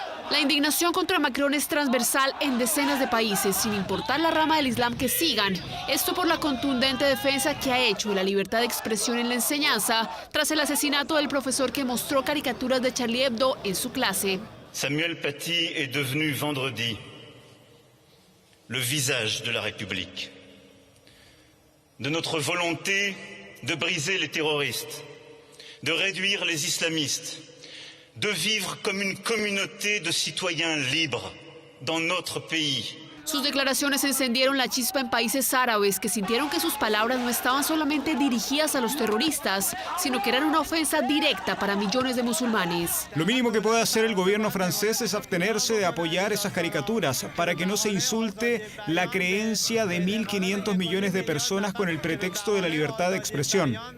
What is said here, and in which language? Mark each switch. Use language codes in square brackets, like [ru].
[es] La indignación contra Macron es transversal en decenas de países, sin importar la rama del Islam que sigan. Esto por la contundente defensa que ha hecho de la libertad de expresión en la enseñanza tras el asesinato del profesor que mostró caricaturas de Charlie Hebdo en su clase. [fr] Samuel Paty est devenu vendredi le visage de la République, de notre volonté de briser les terroristes, de réduire les islamistes, de vivre comme une communauté de citoyens libres dans notre pays. [es] Sus declaraciones encendieron la chispa en países árabes que sintieron que sus palabras no estaban solamente dirigidas a los terroristas, sino que eran una ofensa directa para millones de musulmanes. Lo mínimo que puede hacer el gobierno francés es abstenerse de apoyar esas caricaturas para que no se insulte la creencia de 1.500 millones de personas con el pretexto de la libertad de expresión.